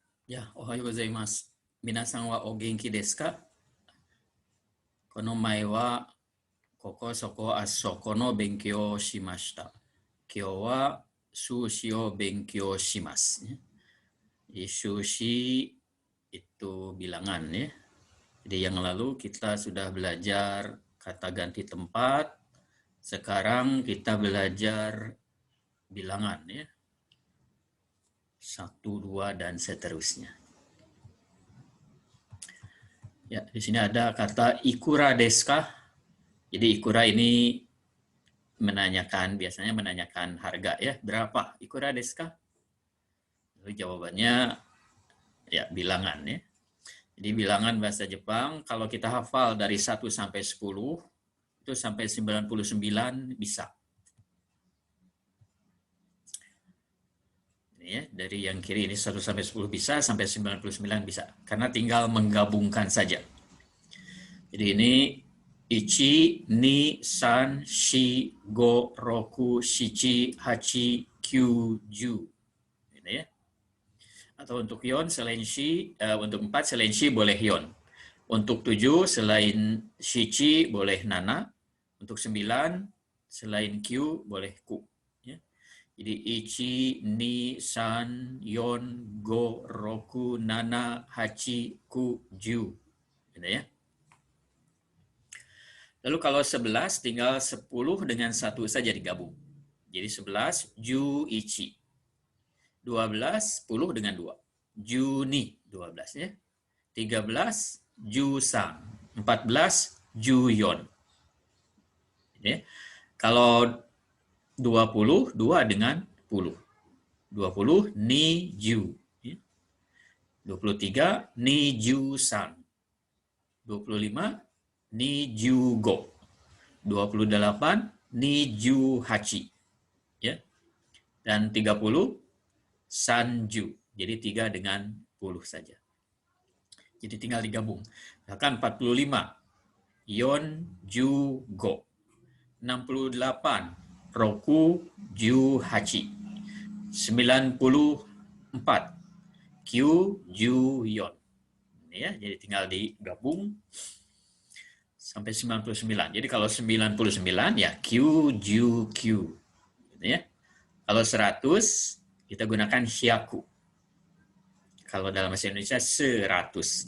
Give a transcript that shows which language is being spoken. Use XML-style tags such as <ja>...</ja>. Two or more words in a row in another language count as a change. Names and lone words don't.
<id>Ya,</id> <ja>おはようございます。皆さんはお元気ですか? この前はここそこあそこの勉強をしました. 今日は寿司を勉強します.</ja> <id>Jadi sushi itu bilangan ya. Jadi yang lalu kita sudah belajar kata ganti tempat. Sekarang kita belajar bilangan ya. 1, 2, dan seterusnya. Ya, di sini ada kata</id> <ja>いくらですか?</ja> <id>Jadi ikura ini biasanya menanyakan harga ya, berapa?</id> <ja>いくらですか?</ja> <id>Lalu jawabannya ya bilangan ya. Jadi bilangan bahasa Jepang kalau kita hafal dari 1 sampai 10 itu sampai 99 bisa. Ini ya, dari yang kiri ini 1 sampai 10 bisa, sampai 99 bisa. Karena tinggal menggabungkan saja. Jadi ini ichi,</id> <ja>二、三、四, 五、六、七、八、九、十.</ja> <id>Ini ya. Atau untuk yon selain shi, untuk 4 selain shi boleh yon. Untuk 7 selain shichi boleh nana. Untuk 9 selain kyu boleh ku. Ya. Jadi ichi,</id> <ja>二、三、四、五、六、七, 八、九、十.</ja> <id>Gitu ya. Lalu kalau 11 tinggal 10 dengan 1 saja digabung. Jadi 11</id> <ja>十一.</ja> <id>12 10 dengan 2. Juni 12 ya. 13 Jusan. 14 Juyon. Ya. Kalau 20 2 dengan 10. 20</id> <ja>二十.</ja> <id>Ya. 23</id> <ja>二十三. 25 二十五. 28 二十八.</ja> <id>Ya. Dan 30 sanju. Jadi 3 dengan 10 saja. Jadi tinggal digabung. Misalkan 45</id> <ja>四十五. 68 六十八. 94 九十四.</ja> <id>Ini ya, jadi tinggal digabung sampai 99. Jadi kalau 99 ya Q, Ju, Q. Gitu ya. Kalau 100 kita gunakan hyaku. Kalau dalam bahasa Indonesia 100.</id>